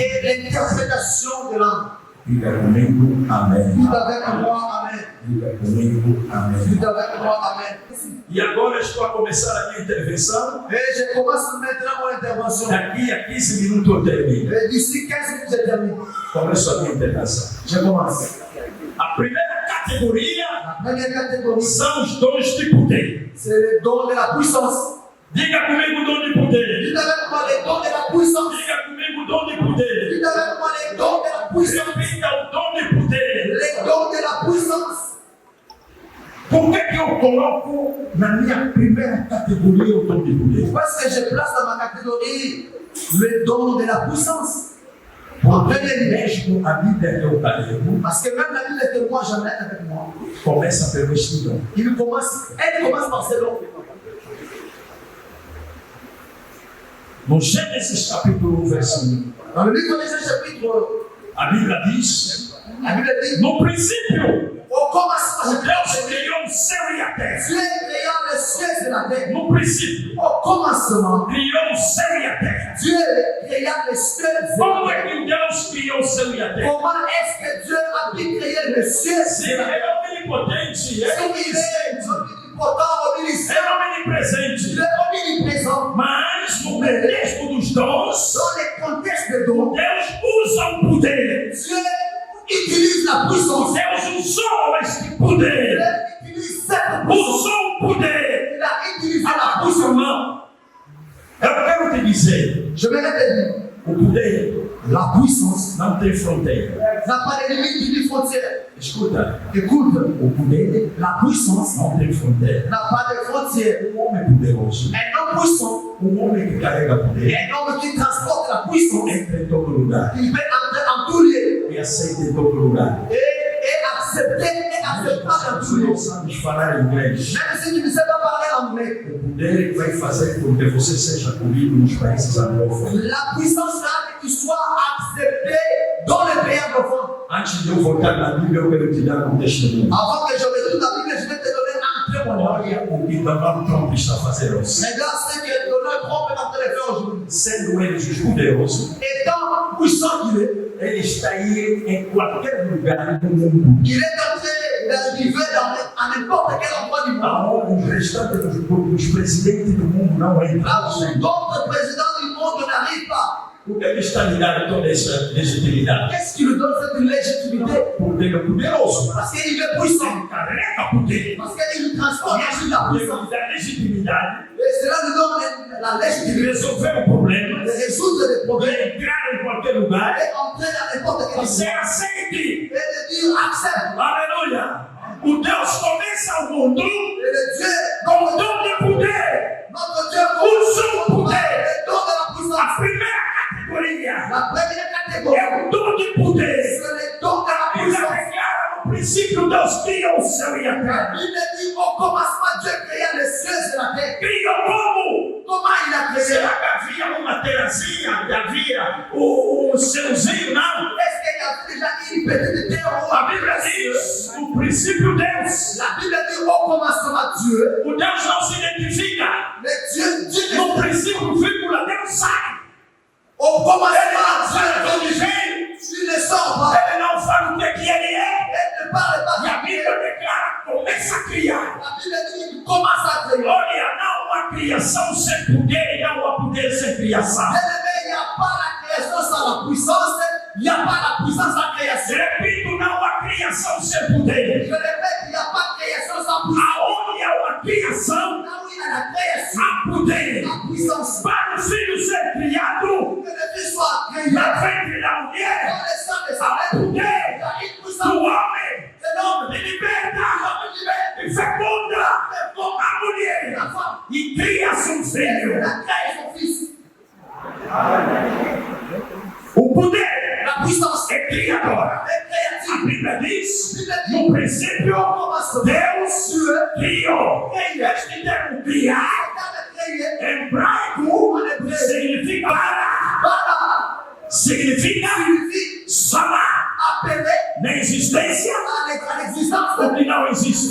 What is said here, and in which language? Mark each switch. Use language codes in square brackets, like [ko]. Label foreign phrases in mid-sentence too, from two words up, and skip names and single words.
[fr] et l'interprétation de langue. [pt] Diga comigo, amém. [fr] Dites avec moi, amen. [pt] Diga comigo, amém. [fr] Dites avec moi, amen. [pt] E agora estou a começar a minha intervenção. [fr] Et je commence maintenant mon intervention. [pt] Daqui a 15 minutos eu termino. [fr] Et d'ici 15 minutes, je termine. [pt] Começo a minha intervenção. [fr] Je commence. [pt] A primeira categoria [fr] La première catégorie, [pt] são os dons de poder. [fr] c'est les dons de la puissance. [pt] Diga comigo, dom de poder. [fr] Dites avec moi les dons de la puissance. [pt] Diga comigo, dom de poder. [fr] Dites avec moi les dons de la puissance. [pt] Repita o dom de poder. [fr] Les dons de la puissance. [pt] Por que eu coloco na minha primeira categoria o dom de poder? [fr] Pourquoi est-ce que je place dans ma catégorie le don de la puissance? En [pt] Porque [fr] premier lieu, [pt] mesmo a Bíblia que eu carrego [fr] parce que même la Bible que moi j'amène avec moi, [pt] começa pelo este dom. [fr] elle commence par ce don. [pt] No Gênesis capítulo 1, verso 1, [fr] Dans le livre de Genèse chapitre, [pt] a Bíblia diz: [fr] la Bible dit, [pt] no princípio, [fr] au commencement, [pt] Deus criou o céu e a terra. [fr] Dieu créant les cieux et la terre. [pt] No princípio, [fr] Au commencement, [pt] criou o céu e a terra. [fr] Dieu créant les cieux et la [pt] Como [fr] terre. [pt] é que Deus criou o céu e a terra? [fr] Comment est-ce que Dieu a pu créer les cieux [pt] Se [fr] et la terre? [pt] é onipotente, [fr] Il [pt] é [fr] est [pt] onisciente, [fr] omnipotent, omniscient, [pt] é omnipresente. [fr] il est omniprésent. [pt] Mas no contexto dos dons, [fr] Dans les contextes de dons, [pt] Deus usa o poder [fr] Dieu utilise la puissance. [pt] Deus usou este poder. [fr] Il utilise cette puissance. [pt] Usou o poder. [fr] Il a utilisé la [pt] Ah, [fr] puissance. [pt] irmão, eu quero te dizer, [fr] Je vais te dire, [pt] o poder [fr] la puissance [pt] não tem fronteira. [fr] n'a pas de limite ni frontière. [pt] Escuta, [fr] Écoute, [pt] o poder [fr] la puissance [pt] não tem fronteira. [fr] n'a pas de frontière. [pt] Um homem poderoso, [fr] Un homme puissant, [pt] homem que carrega poder, [fr] un homme qui transporte la puissance, [pt] entra em todo lugar [fr] il peut entrer en tout lieu [pt] e aceita em todo lugar. [fr] et accepter et acceptable en tout [pt] Se [fr] lieu. [pt] não sabes falar inglês, [fr] Même si tu ne sais pas parler anglais, [pt] o poder vai fazer com que você seja acolhido nos países anglófonos. [fr] la puissance là que tu sois accepté dans les pays anglophones. [pt] Antes de eu voltar na Bíblia, eu quero te dar um testemunho. [fr] Avant que je retourne la Bible, je vais te donner un témoignage. [pt] Olha o que Donald Trump está fazendo. [fr] Regarde ce que Donald Trump est en train de faire aujourd'hui. [pt] Sendo eles os poderosos, [fr] Étant puissant qu'il est, [pt] ele está aí em qualquer lugar do mundo. [fr] il est en train d'arriver à n'importe quel endroit du monde. [pt] Aonde o restante dos presidentes do mundo não [fr] Là [pt] entra. [fr] où d'autres présidents du monde n'arrivent pas. [pt] Por que ele está lhe dando toda essa legitimidade? [fr] Qu'est-ce qui lui donne cette légitimité? [pt] Porque ele é poderoso. [fr] Parce qu'il est puissant. [pt] Ele carrega poder. [fr] Parce qu'il transforme aussi la [pt] Ele [fr] puissance. [pt] lhe dá legitimidade [fr] Et cela nous donne la [pt] de [fr] légitimité [pt] resolver o problema, [fr] de résoudre les [pt] de [fr] problèmes [pt] entrar em qualquer lugar [fr] et entrer dans n'importe quel [pt] e ser [fr] endroit. [pt] aceite. [fr] Et de dire accepte. [pt] Aleluia! O Deus começa o mundo [fr] Et le Dieu, [pt] com o dom de poder. [fr] notre Dieu, [pt] Usa o poder. [fr] le don de la [pt] A [fr] puissance. [pt] primeira categoria [fr] La première catégorie, [pt] é o dom de poder. [fr] c'est le don de la [pt] A Bíblia [fr] puissance. [pt] declara no princípio Deus cria o céu e a [fr] La [pt] terra. [fr] Bible dit au commencement, Dieu créa les cieux et la terre. [pt] Cria como? [fr] Comment il a créé? [pt] Será que havia uma terrazinha? Havia o céuzinho? Não. [fr] Est-ce qu'il y a déjà une petite terre ou [pt] A Bíblia diz, no princípio Deus. [fr] La Bible dit au commencement Dieu. [pt] O Deus não se identifica. [fr] Mais Dieu [pt] No princípio, vírgula, Deus sai. [fr] au commencement [pt] Sabe de onde [fr] Dieu. [pt] vem? [fr] Tu ne sors pas. [pt] Ele não fala o que ele é. [fr] Elle ne parle pas. [pt] E a Bíblia declara, começa a criar. [fr] La Bible dit qu'il commence à créer. [pt] Olha, não há criação sem poder e não há poder sem criação. [fr] Il n'y a pas la création sans la puissance. Il n'y a pas la puissance sans création. [pt] Repito, não há criação sem poder. [fr] Je répète, il n'y a pas de création sans puissance. [pt] Aonde há uma criação, [fr] Là où il y a la création, [pt] há poder. [fr] la puissance. [pt] Para o filho ser criado, [fr] Que le Fils soit créé. [pt] na [fr] Dans [pt] frente da mulher, [fr] le sang de sa [pt] há [fr] mère, il [pt] poder. [fr] y a une [pt] Do [fr] puissance. [pt] homem, [fr] C'est l'homme. [pt] e liberta, e fecunda a mulher. [fr] La femme. [pt] E cria seu filho. [fr] Elle a créé son Fils. [pt] O poder [fr] La puissance [pt] é criadora. [fr] est [pt] A [fr] créative. [pt] Bíblia diz, no princípio, Deus criou. Este termo criar, em hebraico, significa para, significa chamar na existência o que não existe.